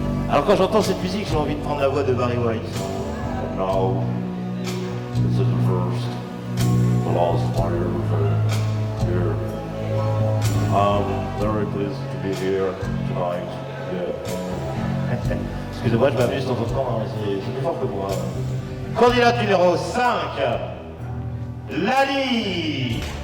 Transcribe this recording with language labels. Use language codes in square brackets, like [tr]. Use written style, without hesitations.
[fr] Alors quand j'entends cette musique, j'ai envie de prendre la voix de Barry White. [en] Now, this is the first, the last fire here. I'm very pleased to be here tonight. Yeah. [fr] Excusez-moi, je m'amuse de temps en temps, hein, c'est plus fort que moi. Candidate numéro 5, Lali.